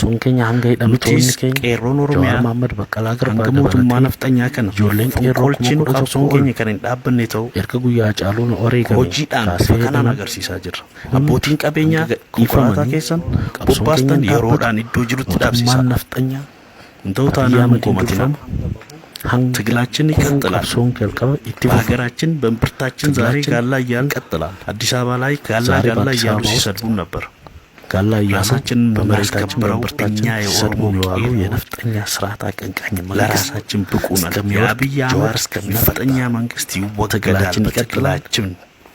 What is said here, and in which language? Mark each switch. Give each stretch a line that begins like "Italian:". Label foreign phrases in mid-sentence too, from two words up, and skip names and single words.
Oromo: Sun keenya hanga hidhamtoonni keenya qeerroon Oromiyaa Mahammad Baqqalaa Garbaa mootummaa nafxanyaa kana ijoolleen qeerroon qabsoon keenya kan hin dhaabbanne ta'u erga guyyaa Caaluun Oreegame hojiidhaan bifa kanaan agarsiisaa jirra. Abbootiin qabeenyaa konkolaataa keessan bobbaastan yeroodhaan iddoo jirutti dhaabsisaa nafxanyaa
Amharic: እንደው ታናም ቆመትና ትግላችን ይቀጥላል። በሀገራችን በእምብርታችን ዛሬ ጋላ እያልን ቀጥላል። አዲስ አበባ ላይ ጋላ እያሉ ሲሰድቡን ነበር። ጋላ ራሳችን በመሬታችን በእምብርታኛ የኦሮሞ የነፍጠኛ ስርዓት አቀንቃኝ ለራሳችን ብቁ ነን። የአብይ አህመድ ነፍጠኛ መንግስት ይወገዳል። ትግላችን